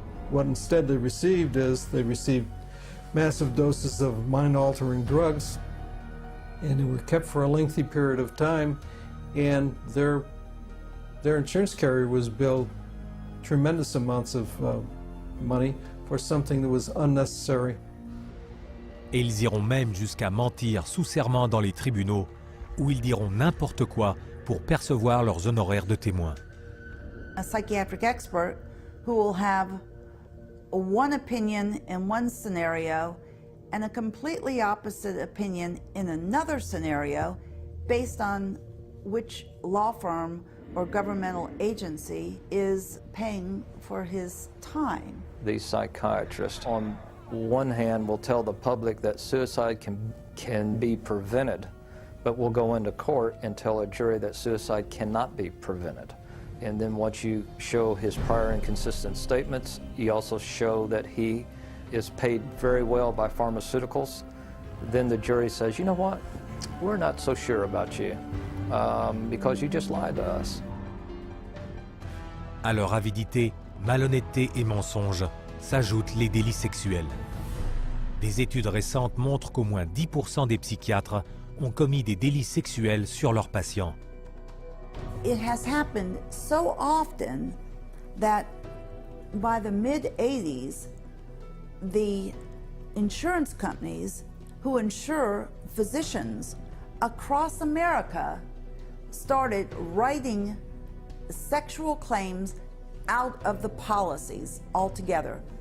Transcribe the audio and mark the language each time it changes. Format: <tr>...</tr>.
<en>What instead they received massive doses of mind-altering drugs, and they were kept for a lengthy period of time, and their insurance carrier was billed tremendous amounts of money for something that was unnecessary.</en> <fr>Et ils iront même jusqu'à mentir sous serment dans les tribunaux, où ils diront n'importe quoi pour percevoir leurs honoraires de témoins.</fr> <en>A psychiatric expert who will have one opinion in one scenario and a completely opposite opinion in another scenario based on which law firm or governmental agency is paying for his time. These psychiatrists, on one hand, will tell the public that suicide can be prevented, but will go into court and tell a jury that suicide cannot be prevented. And then once you show his prior inconsistent statements, you also show that he is paid very well by pharmaceuticals, then the jury says, you know what, we're not so sure about you because you just lied to us.</en> <fr>À leur avidité, malhonnêteté et mensonge s'ajoutent les délits sexuels. Des études récentes montrent qu'au moins 10% des psychiatres ont commis des délits sexuels sur leurs patients.</fr> <en>It has happened so often that by the mid-'80s, the insurance companies who insure physicians across America started writing sexual claims out of the policies altogether.</en>